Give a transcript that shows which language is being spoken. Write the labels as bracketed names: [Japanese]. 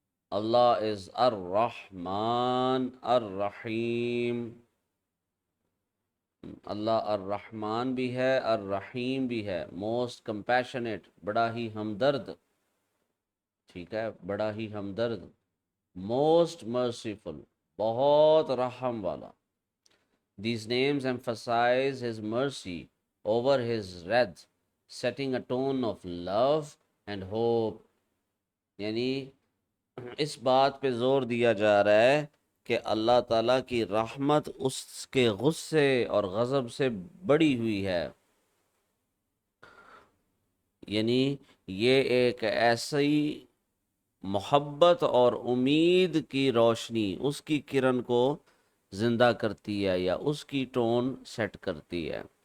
[English] Allah is الرحمن الرحیم. [Urdu] اللہ الرحمن بھی ہے، الرحیم بھی ہے. [English] most compassionate, [Urdu] بڑا ہی ہمدرد. ٹھیک ہے، بڑا ہی ہمدرد. [English] most merciful, [Urdu] بہت رحم والا. [English] These names emphasize his mercy over his wrath, setting a tone of love and hope. [Urdu] یعنی اس بات پہ زور دیا جا رہا ہے کہ اللہ تعالیٰ کی رحمت اس کے غصے اور غضب سے بڑی ہوئی ہے. یعنی یہ ایک ایسی محبت اور امید کی روشنی، اس کی کرن کو زندہ کرتی ہے یا اس کی ٹون سیٹ کرتی ہے.